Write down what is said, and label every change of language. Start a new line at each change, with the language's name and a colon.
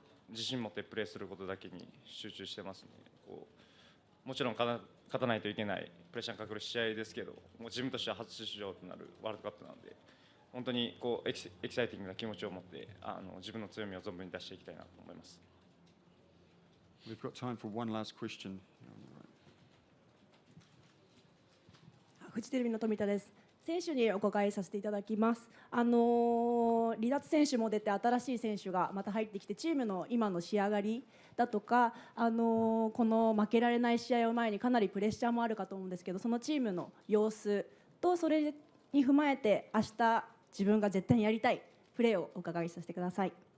Japanese: 自信持ってプレーすることだけに集中してますね。もちろん勝たないといけないプレッシャーがかかる試合ですけど、もう自分としては初出場となるワールドカップなので、本当にエキサイティングな気持ちを持って自分の強みを存分に出していきたいなと思います。
English: We've got time for one last question.
Japanese: フジテレビの富田です。選手にお伺いさせていただきます。離脱選手も出て新しい選手がまた入ってきて、チームの今の仕上がりだとか、この負けられない試合を前にかなりプレッシャーもあるかと思うんですけど、そのチームの様子とそれに踏まえて明日自分が絶対にやりたいプレーをお伺いさせてください。